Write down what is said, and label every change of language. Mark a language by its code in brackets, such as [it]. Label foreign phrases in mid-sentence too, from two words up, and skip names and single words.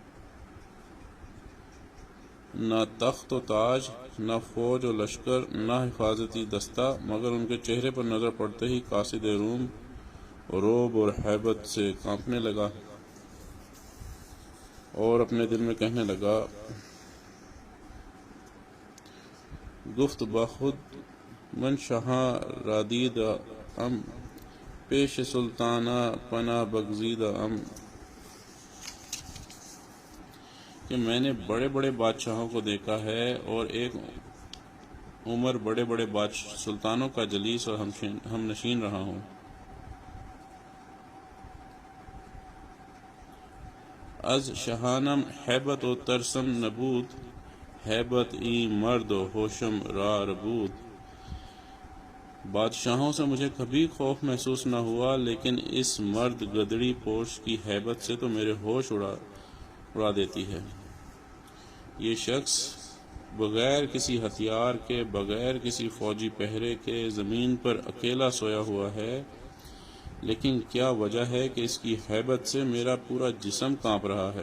[ur] نہ تخت و تاج، نہ فوج و لشکر، نہ حفاظتی دستہ، مگر ان کے چہرے پر نظر پڑتے ہی قاصد روم رعب اور ہیبت سے کانپنے لگا اور اپنے دل میں کہنے لگا، [fa] گفت بخود من شاہاں رادید ام، پیش سلطانہ پناہ بگزید ام، [ur] کہ میں نے بڑے بڑے بادشاہوں کو دیکھا ہے اور ایک عمر بڑے بڑے سلطانوں کا جلیس اور ہم نشین رہا ہوں۔ [fa] از شہانم ہیبت و ترسم نبود، ہیبت ای مرد و ہوشم را ربود، [ur] بادشاہوں سے مجھے کبھی خوف محسوس نہ ہوا، لیکن اس مرد گدڑی پوش کی ہیبت سے تو میرے ہوش اڑا دیتی ہے۔ یہ شخص بغیر کسی ہتھیار کے، بغیر کسی فوجی پہرے کے زمین پر اکیلا سویا ہوا ہے، لیکن کیا وجہ ہے کہ اس کی ہیبت سے میرا پورا جسم کانپ رہا ہے۔